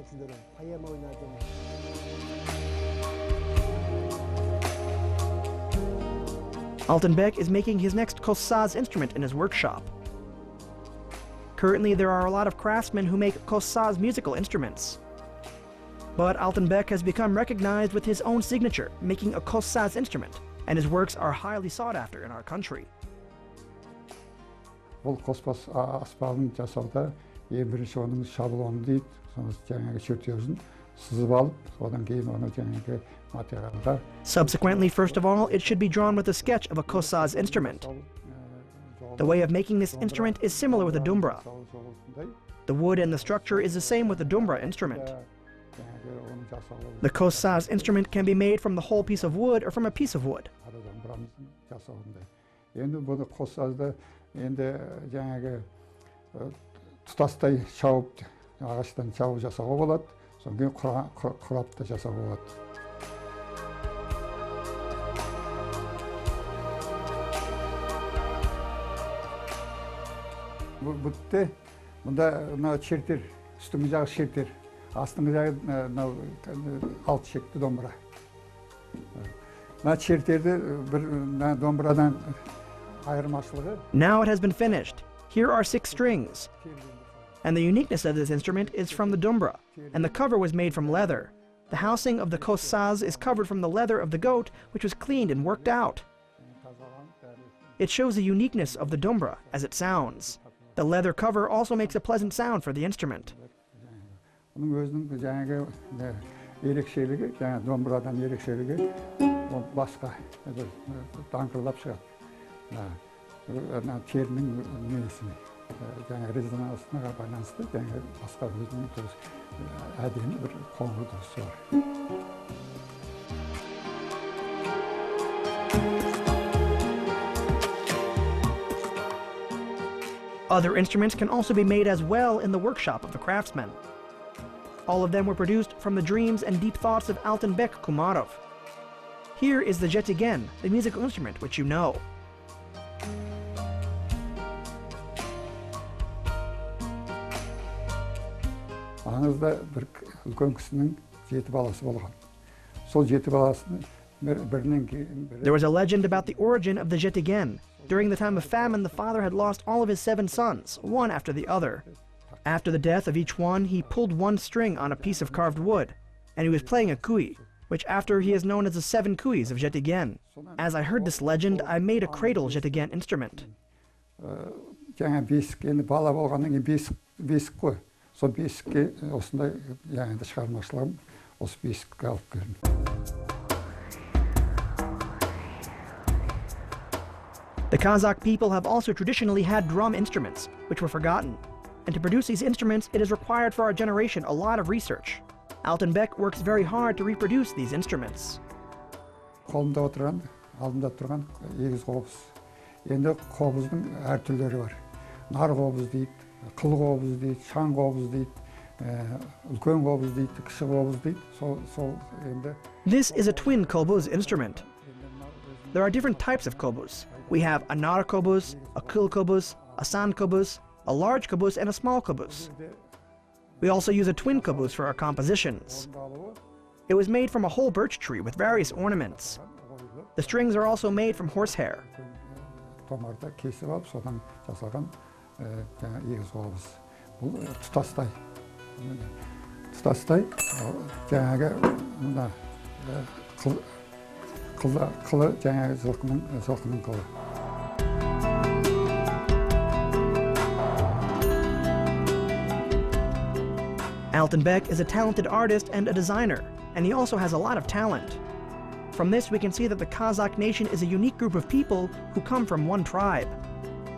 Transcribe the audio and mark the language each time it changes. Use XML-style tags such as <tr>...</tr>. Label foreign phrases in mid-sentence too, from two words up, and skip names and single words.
<en>Altenbek is making his next Kossaz instrument in his workshop. Currently, there are a lot of craftsmen who make Kossaz musical instruments. But Altenbek has become recognized with his own signature, making a Kossaz instrument, and his works are highly sought after in our country.</en> <kk>Бұл қоспас аспабын жасауда ең бірінші оның шаблоны дейді, соны жаңағы чертежін сызып алып, содан кейін оны жаңағы материалға.</kk> <en>Subsequently, first of all, it should be drawn with a sketch of a Kossaz instrument. The way of making this instrument is similar with a dombyra. The wood and the structure is the same with the dombyra instrument. The Kossaz instrument can be made from the whole piece of wood or from a piece of wood.</en> <kk>енді бұны Kossaz'da енді жаңағы тұтастай шауып, ағаштан шауып жасауға болады, содан кейін құрап та жасауға болады. Бұтте мұнда мына шертер, үстіңгі жағы шертер, астыңғы жағы алты шекті домбыра. Мына шертерді бір домбырадан айырмашылығы.</kk> <en>Now it has been finished. Here are 6 strings. And the uniqueness of this instrument is from the dombyra, and the cover was made from leather. The housing of the Kossaz is covered from the leather of the goat, which was cleaned and worked out. It shows the uniqueness of the dombyra as it sounds. The leather cover also makes a pleasant sound for the instrument.</en> <kk>Оның өзінің жаңағы ерекшелігі, жаңағы домбырадан ерекшелігі басқа даңғырлап шығады. Терінің несіне, жаңағы резонансына байланысты, жаңағы басқа өзінің дұрыс әдемі бір қоңыр дұрысы бар.</kk> <en>Other instruments can also be made as well in the workshop of the craftsmen. All of them were produced from the dreams and deep thoughts of Altenbek Kumarov. Here is the Jibek, the musical instrument which you know.</en> <kk>Аңызда бір үлкен кісінің 7 баласы болған. Сол 7 баласының бірінен кейін бірі.</kk> <en>There was a legend about the origin of the Jibek. During the time of famine, the father had lost all of his 7 sons, one after the other. After the death of each one, he pulled one string on a piece of carved wood, and he was playing a kui, which after he is known as the 7 kuis of Jibek. As I heard this legend, I made a cradle Jibek instrument.</en> <kk>Жаңа бесік, енді бала болғаннан кейін бесік қой. Сол бесікке осындай жаңағы шығармашылығым осы бесікке алып келдім.</kk> <en>The Kazakh people have also traditionally had drum instruments, which were forgotten. And to produce these instruments, it is required for our generation a lot of research. Altenbek works very hard to reproduce these instruments.</en> <kk>Қолымда отырған, алдымда тұрған егіз қобыз. Енді қобыздың әр түрлері бар. Нар қобыз дейді, қыл қобыз дейді, шаң қобыз дейді, үлкен қобыз дейді, кіші қобыз дейді.</kk> <en>This is a twin kobuz instrument. There are different types of kobuz. We have a nar kobuz, a kil kobuz, a san kobuz, a large kobuz, and a small kobuz. We also use a twin kobuz for our compositions. It was made from a whole birch tree with various ornaments. The strings are also made from horsehair.</en> <kk>Томарда кесіп алып, содан жасалған егіз қобыз. Бұл тұтастай. Тұтастай, жаңағы қылы жаңағы жылқының қылы.</kk> <en>Altenbek is a talented artist and a designer, and he also has a lot of talent. From this, we can see that the Kazakh nation is a unique group of people who come from one tribe.</en>